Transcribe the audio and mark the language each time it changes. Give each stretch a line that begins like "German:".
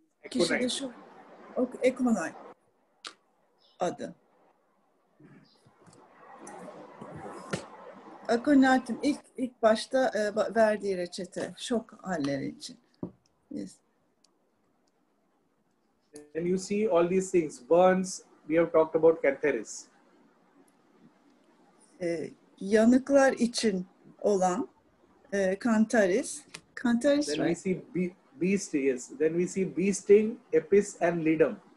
Turkish: Kişide şok. Aconite adı. Aconite'in ilk başta verdiği reçete şok halleri için.
English: Yes. And you see all these things. Burns, we have talked about Cantharis.
Turkish: Yanıklar için olan Cantharis.
English: Cantharis, then right? We see bee sting, yes. Then we see bee sting, Apis and Ledum.